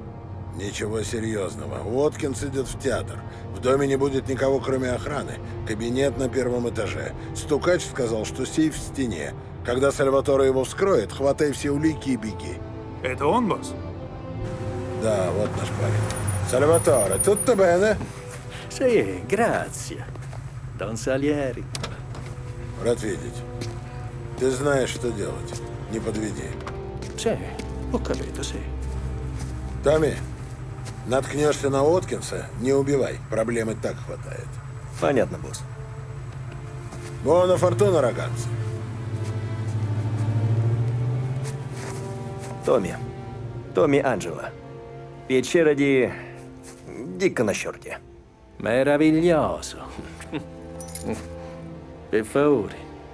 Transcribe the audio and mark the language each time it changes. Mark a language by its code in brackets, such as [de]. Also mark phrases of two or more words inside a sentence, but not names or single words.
[ru] Ничего серьезного. Уоткинс идет в театр. В доме не будет никого, кроме охраны. Кабинет на первом этаже. Стукач сказал, что сейф в стене. Когда Сальваторе его вскроет, хватай все улики и беги. Это он, босс? Да, вот наш парень. Сальваторе, [it] tutto bene? Sì, grazie. Don Salieri. [ru] Рад видеть. Ты знаешь, что делать. Не подведи. [it] Sì, ho capito, sì. [ru] Томми, наткнешься на Уоткинса, не убивай. Проблемы так хватает. Понятно, босс. [it] Buona fortuna, ragazzi. [ru] Томми Анджело. Печера ди... Дикко на щорте. [it] Meraviglioso. Per favore.